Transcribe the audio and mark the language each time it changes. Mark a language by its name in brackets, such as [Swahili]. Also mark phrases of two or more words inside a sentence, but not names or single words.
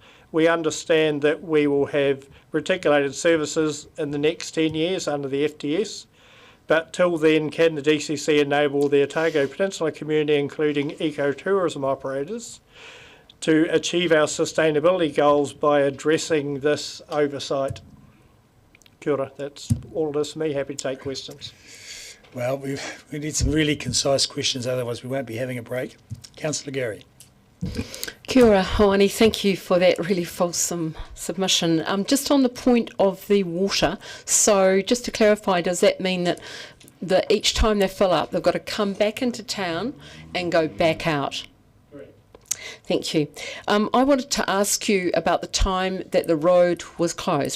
[English] We understand that we will have reticulated services in the next 10 years under the FTS, but till then, can the DCC enable the Otago Peninsula community, including ecotourism operators, to achieve our sustainability goals by addressing this oversight? [Māori] Kia ora, [English] that's all it is for me. Happy to take questions. Well, we need some really concise questions, otherwise we won't be having a break. Councillor Gary. [Māori] Kia ora, Hoani, [English] thank you for that really fulsome submission. Just on the point of the water, so just to clarify, does that mean that each time they fill up, they've got to come back into town and go back out? Thank you. I wanted to ask you about the time that the road was closed.